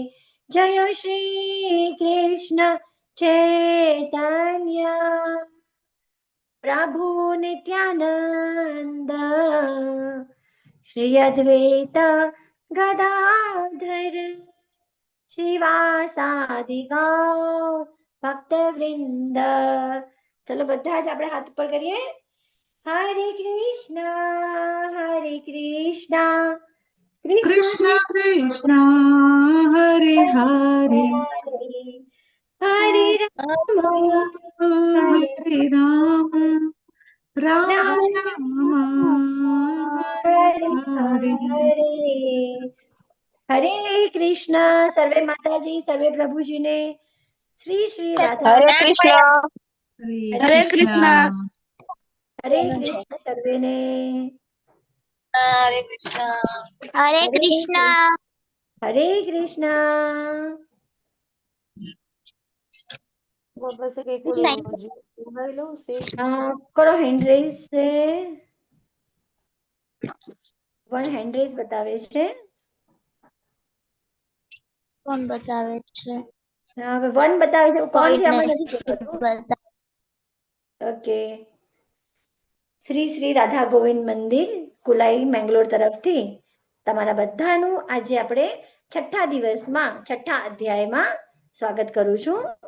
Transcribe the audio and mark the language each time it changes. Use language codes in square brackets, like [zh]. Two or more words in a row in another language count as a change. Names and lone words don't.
[sa] जय श्री कृष्ण चैतन्य प्रभु नित्यानंद श्री अद्वैत गदाधर श्रीवासादि गौर भक्तवृंद। [gu] चलो બધા જ આપણે હાથ ઉપર કરીએ। [sa] हरे कृष्ण कृष्ण कृष्ण हरे हरे हरे राम हरे राम राम राम हरे हरे। हरे कृष्ण। [gu] સર્વે માતાજી સર્વે પ્રભુજી ને શ્રી શ્રી રાધા [sa] हरे कृष्ण हरे कृष्ण हरे कृष्ण [gu] સર્વે ને। [sa] हरे कृष्ण हरे कृष्ण हरे कृष्ण। [gu] करो [en] hand raise [gu] से [en] one hand raise [gu] બતાવે છે। કોણ બતાવે છે? હવે વન બતાવે છે કોણ છે આમાં નથી જોતું। ઓકે શ્રી શ્રી રાધા ગોવિંદ મંદિર કુલાઈ મેંગલોર તરફથી તમારા બધાનું આજે આપણે છઠ્ઠા દિવસમાં છઠ્ઠા અધ્યાયમાં સ્વાગત કરું છું।